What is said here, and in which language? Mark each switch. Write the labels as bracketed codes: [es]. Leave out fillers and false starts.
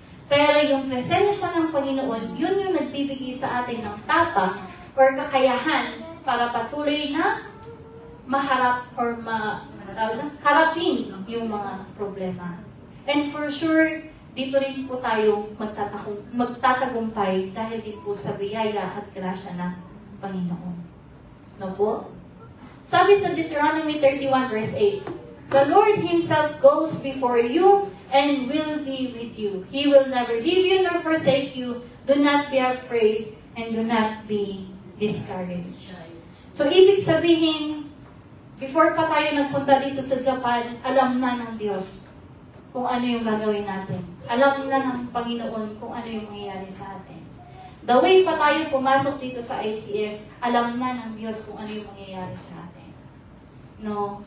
[tl] Pero yung presensya ng Panginoon, yun yung nagbibigay sa atin ng tapang or kakayahan para patuloy na maharap or harapin yung mga problema. And for sure, dito rin po tayo magtatagumpay dahil din po sa biyaya at grasya ng Panginoon. No po? Sabi sa [en] Deuteronomy 31 verse 8, "The Lord Himself goes before you and will be with you. He will never leave you nor forsake you. Do not be afraid and do not be discouraged." [tl] So, ibig sabihin, before pa tayo nagpunta dito sa Japan, alam na ng Diyos kung ano yung gagawin natin. Alam na ng Panginoon kung ano yung mangyayari sa atin. The way pa tayo pumasok dito sa ICF, alam na ng Diyos kung ano yung mangyayari sa atin. No?